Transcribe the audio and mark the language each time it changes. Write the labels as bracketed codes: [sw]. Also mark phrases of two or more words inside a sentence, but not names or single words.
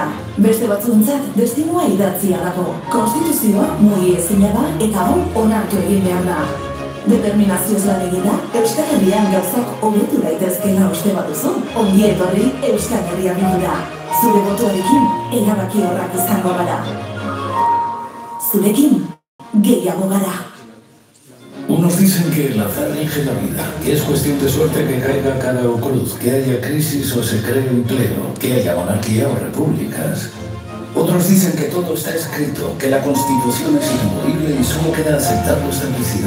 [eu] Beste batzuentzat destinua idatzia dago. Konstituzioa mugi ezina da eta hau onartu egin behar da. Determinazioz lan egida, Euskal Herrian gauzak hobetu daitezkeela uste baduzu. Ongi etorri Euskal Herria Bildura. Zure botoarekin erabaki horrak izango gara. Zurekin gehiago gara. [es] Unos dicen que el azar rige la vida, que es cuestión de suerte que caiga cara o cruz, que haya crisis o se cree empleo, que haya monarquía o repúblicas. Otros dicen que todo está escrito, que la Constitución es inamovible y solo queda aceptar lo establecido.